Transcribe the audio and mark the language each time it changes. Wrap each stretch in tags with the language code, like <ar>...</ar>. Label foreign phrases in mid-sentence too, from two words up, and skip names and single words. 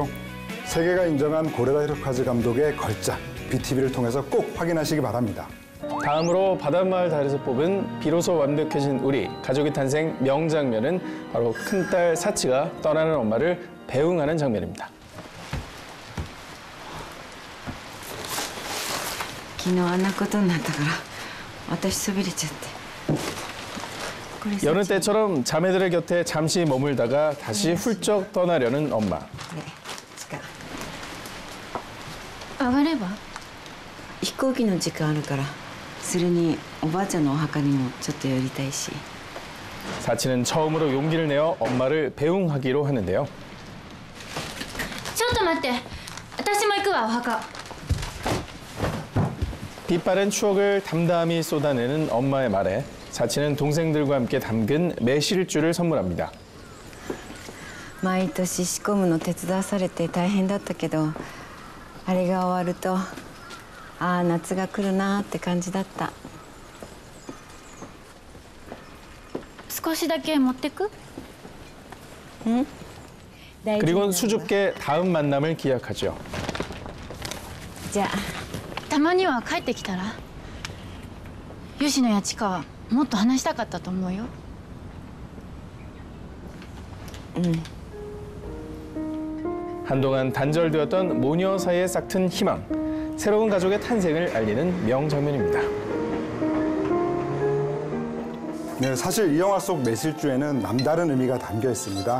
<ko>세계가 인정한 고레다 히로카즈 감독의 걸작 BTV를 통해서 꼭 확인하시기 바랍니다. 다음으로 바닷마을 달에서 뽑은 비로소 완벽해진 우리 가족의 탄생 명장면은 바로 큰딸 사치가 떠나는 엄마를 배웅하는 장면입니다.</ko> <ja>昨日あんなことになったから私そびれちゃって</ja> <ko>여느 때처럼 자매들의 곁에 잠시 머물다가 다시 훌쩍 떠나려는 엄마.</ko> <ja>上がれば飛行機の時間あるからそれにおばあちゃんのお墓にもちょっと寄りたいし</ja> <ko>사치는 처음으로 용기를 내어 엄마를 배웅하기로 하는데요.</ko> <ja>ちょっと待って私も行くわお墓</ja> <ko>빛바랜 추억을 담담히 쏟아내는 엄마의 말에 사치는 동생들과 함께 담근 매실주를 선물합니다.</ko> <ja>毎年仕込むの手伝わされて大変だったけどあれが終わるとああ夏が来るなって感じだった少しだけ持ってく?</ja> <ko>응? 그리고는 수줍게 다음 만남을 기약하죠.</ko> <ja>じゃあたまには帰ってきたら吉野や千佳はもっと話したかったと思うよ</ja> <ko>한동안 단절되었던 모녀 사이에 싹튼 희망, 새로운 가족의 탄생을 알리는 명장면입니다. 네, 사실 이 영화 속 매실주에는 남다른 의미가 담겨 있습니다.</ko>